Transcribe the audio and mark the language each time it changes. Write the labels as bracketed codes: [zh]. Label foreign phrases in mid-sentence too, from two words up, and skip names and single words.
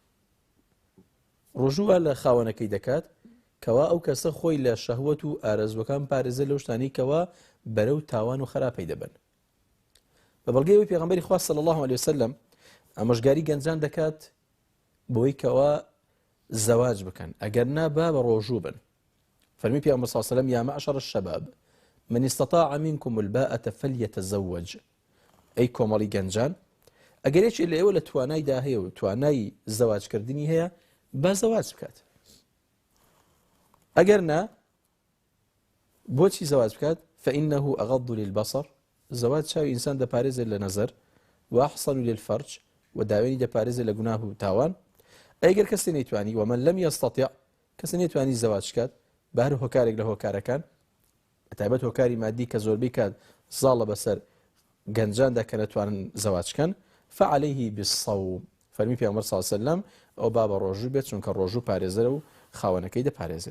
[ckb] ڕۆژووە لە خاوەنەکەی دەکات کەوا ئەو کەسە خۆی لە شەهوەت و ئارەزوەکان پارێزە لەو شتانی کەوا بەرەو تاوان و خراپەی دەبن. بە بەڵگەی پێغەمبەری خوا [ar] صلی الله عليه وسلم [ckb] ئامۆژگاری گەنجان دەکات بۆی کەوا زەواج بکەن، ئەگەر نا با بە ڕۆژوو بن. فەرمی پێغەمبەر [ar] صلی الله عليه وسلم یا معشر الشباب من استطاع منكم الباءة فليتزوج، [ckb] ئەی کۆمەڵی گەنجان ئەگەر یەکێک لە ئێوە لە توانایدا هەیە و توانای زەواجکردنی هەیە با زەواج بکات، ئەگەر نا بۆچی زەواج بکات؟ [ar] فإنه أغض للبصر، [ckb] زەواج چاوی ئینسان دەپارێزێت لە نەزەر، [ar] وأحصن للفرج [ckb] و داوێنی دەپارێزێت لە گوناه و تاوان. ئەگەر کەسێ نەیتوانی [ar] ومن لم يستطع، [ckb] کەسێ نەیتوانی زەواج بکات بە هەر هۆکارێک لە هۆکارەکان، بەتایبەت هۆکاری مادی کە زۆربەی کات زاڵە بەسەر گەنجاندا کە نەتوانن زەواج بکەن، [ar] فعليه بالصوم، [ckb] فەرمی پێغەمبەر [ar] صلی الله عليه وسلم [ckb] ئەو با بە ڕۆژوو بێت چونکە ڕۆژوو پارێزەرە و خاوەنەکەی دەپارێزێت.